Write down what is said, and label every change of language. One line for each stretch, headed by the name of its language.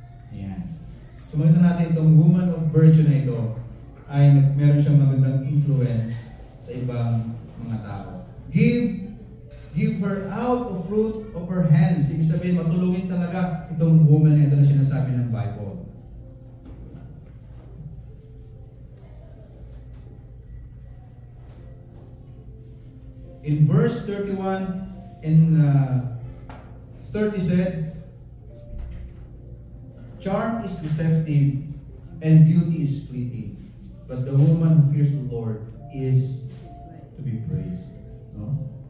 Filipino: Ayan. So makita natin itong woman of virtue na ito ay meron siyang magandang influence sa ibang mga tao.
English: Give her out of fruit of her hands.
Filipino: Ibig sabihin, matulungin talaga itong woman na ito na sinasabi ng Bible.
English: In verse 31 and 30 said, charm is deceptive and beauty is fleeting, but the woman who fears the Lord is to be praised. No?